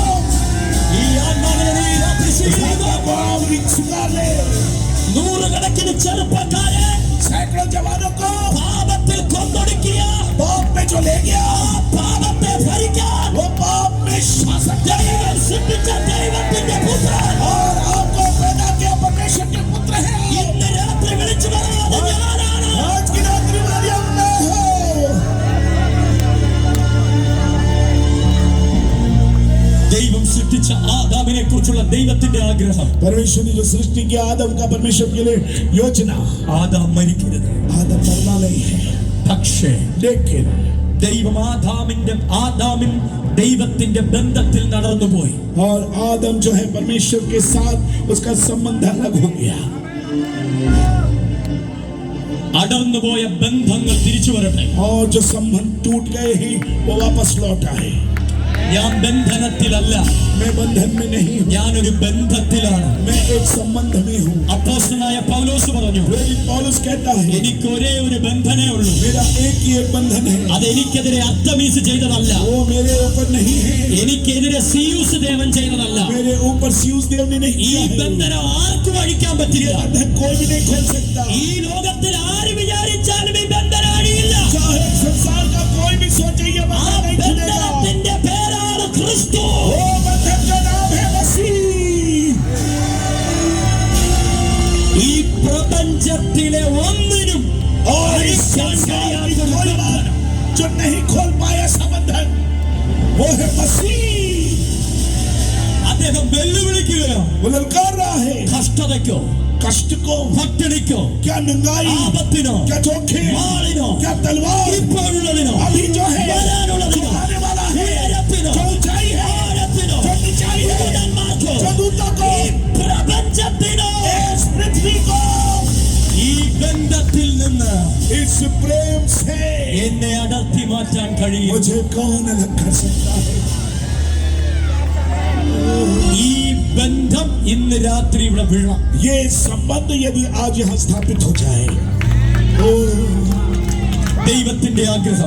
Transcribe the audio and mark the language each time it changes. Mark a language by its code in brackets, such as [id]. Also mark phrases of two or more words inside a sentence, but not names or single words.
[ml] ഈ ആത്മാവിനെ നീ രാത്രി സ്വീകരിക്കുക. [hi] स्वीकार ले. [ml] നൂറുകണക്കിന് ചെറുപ്പക്കാരെ [hi] सैकड़ों जवानों को [ml] പാപത്തിൽ കൊന്നൊടുക്കിയ [hi] पाप में जो ले गया, [ml] പാപത്തെ ഭരിക്കാൻ [hi] वो पाप में शासन करे. [ml] ദൈവം സൃഷ്ടിച്ച ദൈവത്തിന്റെ പുത്രൻ [hi] और आपको पैदा किया परमेश्वर के पुत्र है. [ml] ഇന്ന് രാത്രി വിളിച്ചു പറയുന്നത് ഞാനാണ്. [hi] आज की रात्रि मरियम में हो. [ml] ദൈവം സൃഷ്ടിച്ച ആദാമിനെ കുറിച്ചുള്ള ദൈവത്തിന്റെ ആഗ്രഹം. [hi] परमेश्वर ने जो सृष्टि किया आदम का, परमेश्वर के लिए योजना, [ml] ആദാം മരിക്കരുത്. [hi] आदम मरना नहीं है. [ml] പക്ഷേ [hi] लेकिन [ml] ദൈവം ആദാമിൻ ദൈവത്തിന്റെ ബന്ധത്തിൽ നടന്നുപോയി. [hi] और आदम जो है परमेश्वर के साथ उसका संबंध अलग हो गया. [ml] അടർന്നുപോയ ബന്ധങ്ങൾ തിരിച്ചു വരട്ടെ. [hi] और जो संबंध टूट गए हैं वो वापस लौट आए. [ml] ഞാൻ ബന്ധനത്തിലല്ല, [hi] मैं बंधन में नहीं हूँ, [ml] ഞാനൊരു ബന്ധത്തിലാണ്. [hi] मैं एक संबंध में हूँ. [ml] അപ്പോസ്തലനായ പൗലോസ് പറഞ്ഞു, [hi] प्रेरित पौलुस कहता है, [ml] എനിക്ക് ഒരേ ഒരു ബന്ധനേ ഉള്ളൂ. [hi] मेरा एक ही एक बंधन है. [ml] അത് എനിക്കെതിരെ അർത്തമീസ് ചെയ്തതല്ല, [hi] वो मेरे ऊपर नहीं है, [ml] എനിക്കെതിരെ സിയൂസ് ദേവൻ ചെയ്തതല്ല. [hi] मेरे ऊपर स्यूस देव ने नहीं [ml] ഈ [hi] किया है. [ml] ബന്ധനം ആർക്കും അഴിക്കാൻ പറ്റില്ല. [hi] बंधन कोई भी नहीं खोल सकता. [ml] ഈ ലോകത്തിൽ ആര് വിചാരിച്ചാലും ഈ ബന്ധനം അഴിയില്ല. [hi] चाहे संसार का कोई भी सोचे ये [ml] ആ [hi] बंधन नहीं खुलेगा. [ml] ബന്ധനത്തിന്റെ പേരാണ് ക്രിസ്തു. [hi] वो बंधन का नाम है मसीह. [ml] ഈ പ്രപഞ്ചത്തിലെ ഒന്നിനും [hi] और इस [ml] അഴിക്കാൻ [hi] संसार की [ml] കഴിയാത്തൊരു [hi] कोई बात [ml] ബന്ധനം. [hi] जो नहीं खोल पाया संबंधन, वो है मसीह. [ml] അദ്ദേഹം വെല്ലുവിളിക്കുകയോ [hi] वो ललकार रहा है [ml] കഷ്ടതയ്ക്കോ [hi] कष्ट को, [ml] പട്ടിണിക്കോ [hi] क्या नंगाई, [ml] ആപത്തിനോ [hi] क्या जोखिम, [ml] വാളിനോ [hi] क्या तलवार, [ml] ഇപ്പോഴുള്ളതിനോ [hi] अभी जो है, [ml] വരാനുള്ളതിനോ [hi] जो आने वाला है, [ml] ഉയരത്തിനോ [hi] जो ऊंचाई है, [ml] ആഴത്തിനോ [hi] जो नीचाई है, [ml] ദൂതന്മാർക്കോ [hi] जो दूतों को, [ml] ഈ പ്രപഞ്ചത്തിനോ [hi] इस पृथ्वी को, [ml] ഈ ബന്ധത്തിൽ നിന്ന് [hi] इस प्रेम से [ml] എന്നെ അടർത്തി മാറ്റാൻ കഴിയും. [hi] मुझे कौन अलग कर सकता है? [ml] ഈ ബന്ധം ഇന്ന് രാത്രി ഇവിടെ വീഴാം. [hi] ये संबंध यदि आज यहाँ स्थापित हो जाए, ओ [ml] ദൈവത്തിന്റെ ആഗ്രഹം